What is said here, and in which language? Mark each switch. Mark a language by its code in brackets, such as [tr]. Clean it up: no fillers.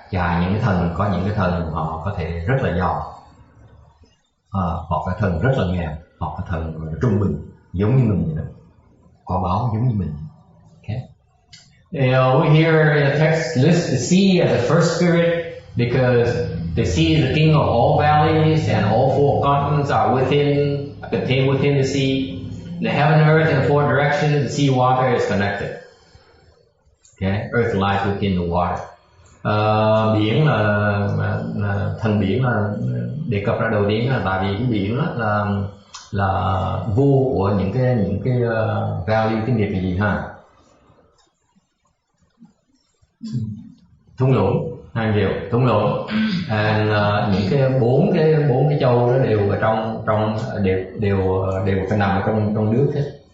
[vi] Và những cái thần, có những cái thần họ có thể rất là giàu, họ có thần rất là nghèo, họ có thần trung bình giống như mình vậy đó, quả báo giống như mình. [en] Okay. Over here the text lists the sea as the first spirit, because the sea is the king of all valleys, and all four continents are contained within the sea. The heaven, earth, and the four directions, the sea water is connected. Okay, earth lies within the water. [vi] Biển là thần biển là đề cập ra đầu tiên là tại vì cái biển đó là vua của những cái value tiếng Việt là gì ha? Thung lũng, hai điều thung lũng. And những cái bốn cái châu đó đều ở trong đều phải nằm ở trong nước hết.